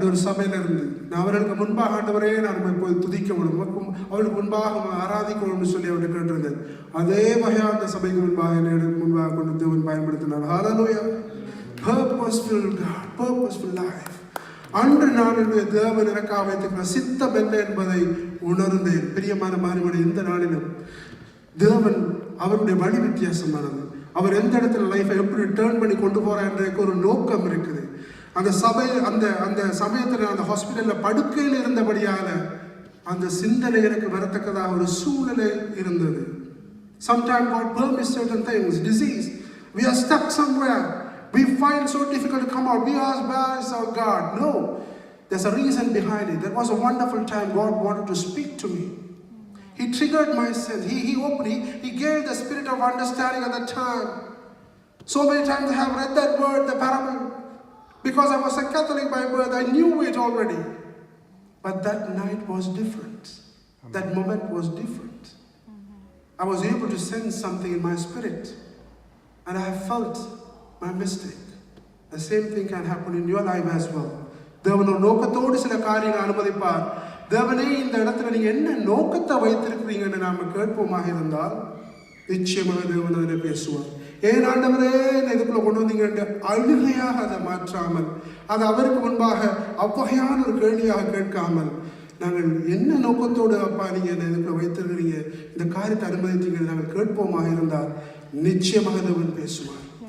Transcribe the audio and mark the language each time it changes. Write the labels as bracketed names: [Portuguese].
[Tamil] இப்படி ஒரு சபையில இருந்து நான் அவர்களுக்கு முன்பாக ஆண்டவரே நான் போய் துதிக்க வேண்டும், அவளுக்கு முன்பாக ஆராதிக்க வேண்டும் சொல்லி அவர்கிட்ட கேட்டிருந்தேன். அதே வகையாக அந்த சபைக்கு முன்பாக கொண்டு தேவன் பயன்படுத்தினார். ஹல்லேலூயா. [English] Purposeful God, purposeful life. [Tamil] அன்று நான் என்னுடைய தேவன் எனக்காக வைத்திருக்கிற சித்தம் என்ன என்பதை உணர்ந்தேன். பிரியமான மாறிமணி, இந்த நாளிலும் தேவன் அவருடைய வழி வித்தியாசமானது. அவர் எந்த இடத்துல லைஃபை எப்படி டேர்ன் பண்ணி கொண்டு போறார் என்ற ஒரு நோக்கம் இருக்குது. அந்த சபை அந்த சமயத்தில் அந்த ஹாஸ்பிட்டலில் படுக்கையில் இருந்தபடியால அந்த சிந்தனை எனக்கு வரத்தக்கதாக ஒரு சூழ்நிலை இருந்தது. [English] Sometimes God permits certain things, disease. We are stuck somewhere. We find so difficult to come out. We ask, where is our God? No. There's a reason behind it. That was a wonderful time God wanted to speak to me. He triggered my sense. He gave the spirit of understanding at that time. So many times I have read that word, the parable. Because I was a Catholic by birth, I knew it already. But that night was different. That moment was different. I was able to sense something in my spirit. And I felt my mistake. The same thing can happen in your life as well. [Tamil] தேவன் ஒரு நோக்கத்தோடு சில காரியங்களை அனுமதிப்பார். தேவனே இந்த இடத்துல நீங்க என்ன நோக்கத்தை வைத்திருக்கிறீங்கன்னு நாம கேட்போமாக இருந்தால் நிச்சயமாக தேவன் அதில் பேசுவார். ஏன் ஆண்டவரே இதுக்குள்ள கொண்டு வந்தீங்க அழுகையாக அதை மாற்றாமல், அது அவருக்கு முன்பாக அவ்வகையான ஒரு கேள்வியாக கேட்காமல், நாங்கள் என்ன நோக்கத்தோடு அப்பா நீங்க இதுக்குள்ள வைத்திருக்கிறீங்க, இந்த காரியத்தை அனுமதித்தீங்கன்னு நாங்கள் கேட்போமாக இருந்தால் நிச்சயமாக தேவன் பேசுவார்.